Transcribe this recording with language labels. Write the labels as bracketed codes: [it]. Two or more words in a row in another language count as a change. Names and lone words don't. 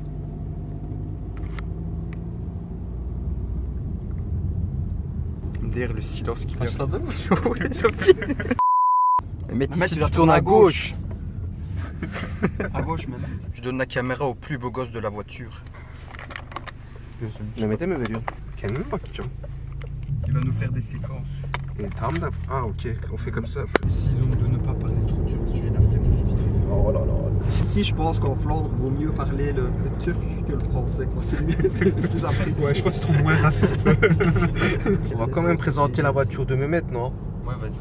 [fr] Derrière le silence qui vient. Ouais, Sophie. Mais ici tu tournes à gauche. À gauche même. Je donne la caméra au plus beau gosse de la voiture. [tr] Mehmet'e mi veriyorsun? Kendine mi bakacağım? [fr] Il va nous faire des séquences. [tr] Tamam da... [fr] Ah ok, on fait comme ça. Essayez donc de ne pas parler trop dur parce que j'ai la flemme de suite. Oh là là. Ici, je pense qu'en Flandre, il vaut mieux parler le turc que le français. C'est mieux, c'est plus apprécié. Ouais, je pense qu'ils seront moins racistes. On va quand même présenter la voiture de Mehmet, non? Ouais, vas-y.